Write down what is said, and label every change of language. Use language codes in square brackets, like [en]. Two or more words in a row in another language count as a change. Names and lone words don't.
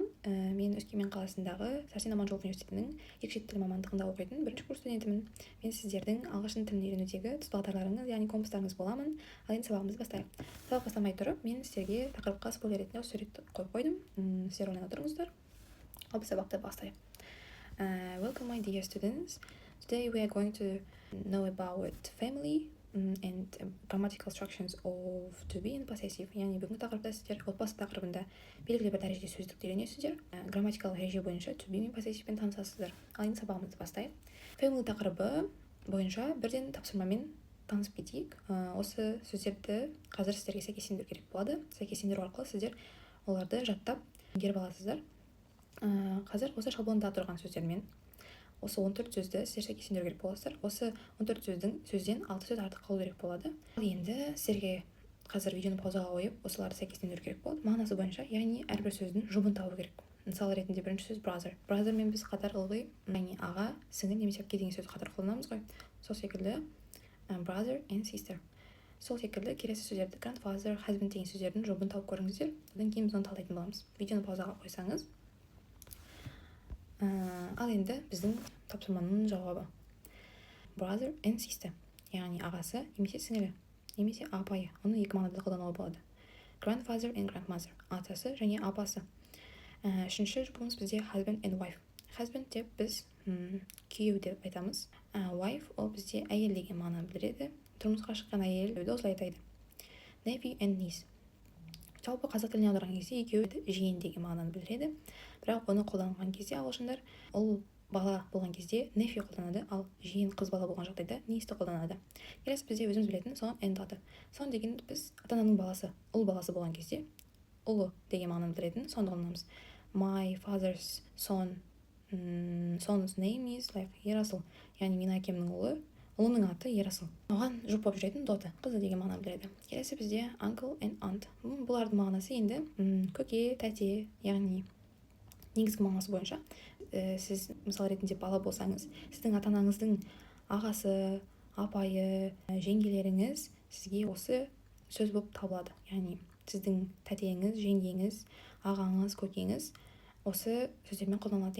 [kk] Мен Өскемен қаласындағы Сәрсен Аманжолов университетінің екі шет тілі мамандығында оқитын бірінші курс студентімін. Мен сіздердің ағылшын тілін үйренудегі тұспалдарларыңыз, яғни компастарыңыз боламын. Ал енді сабағымызды бастайық. Сабақ бастамай тұрып, мен сіздерге тақырыпқа спойлер ретінде осы суретті қойып қойдым. Сіздер ойлана тұрыңыздар. Ал біз сабақты бастайық. [en] Welcome my dear students. Today we are going to know about family and grammatical structures of to be and possessive. [kk] Яғни бүгінгі тақырыпта сіздер отбасы тақырыбында белгілі бір дәрежеде сөздікті үйренесіздер. Грамматикалық ереже бойынша [en] to be [kk] мен possessiveмен танысасыздар. Ал енді сабағымызды бастайық. Family тақырыбы бойынша бірден тапсырмамен танысып кетейік. Осы сөздерді қазір сіздерге сәйкестендіру керек болады. Сәйкестендіру арқылы сіздер оларды жаттап меңгеріп аласыздар. Қазір осы шаблонда тұрған сөздермен осы 14 сөзді сіздер сәйкестендіру керек боласыздар. Осы 14 сөзден 6 сөз артық қалу керек болады. Ал енді сіздерге қазір видеоны паузаға қойып осыларды сәйкестендіру керек болады. Мағынасы бойынша, яғни әрбір сөздің жұбын табу керек. Мысалы ретінде бірінші сөз brother. Brother мен біз қатар ылғи, яғни аға, сіңлі немесе әпке деген сөзді қатар қолданамыз ғой. Сол секілді [en] brother and sister. [kk] Сол секілді келесі сөздерді [en] grandfather, husband [kk] деген сөздердің жұбын тауып көріңіздер. Одан кейін біз оны талдайтын боламыз. Видеоны паузаға қойсаңыз. Ал енді біздің тапсырманың жауабы. [en] Brother and sister, [kk] яғни ағасы немесе сіңілі, немесе апайы. Оны екі мағынада қолдануға болады. [en] Grandfather and grandmother, [kk] атасы және апасы. Үшінші жұбымыз бізде [en] husband and wife. [kk] Husband деп біз күйеу деп айтамыз. Wife ол бізде әйел деген мағынаны білдіреді. Тұрмысқа шыққан әйел осылай айтады. [en] Nephew and niece. [kk] Жалпы қазақ тіліне аударған кезде екеуі жиен деген мағынаны білдіреді. Бірақ оны қолданған кезде ағылшындар ол бала болған кезде nephew қолданады, ал жиен қыз бала болған жағдайда niece қолданады. Келесі бізде өзіміз білетін [en] son and daughter. [kk] Son деген біз ата-ананың баласы, ұл баласы болған кезде ұлы деген мағынаны білдіретін сонды қолданамыз. [en] My father's son, son's name is like Ерасыл. [kk] Яғни менің әкемнің ұлының аты Ерасыл. Оған жұп болып жүретін daughter, қызы деген мағынаны білдіреді. Келесі бізде [en] uncle and aunt. [kk] Бұлардың мағынасы енді көке, тәте, яғни негізгі мағынасы бойынша сіз мысалы ретінде бала болсаңыз, сіздің ата-анаңыздың ағасы, апайы, жеңгелеріңіз сізге осы сөз болып табылады. Яғни сіздің тәтеңіз, жеңгеңіз, ағаңыз, көкеңіз осы сөздермен қолданылады.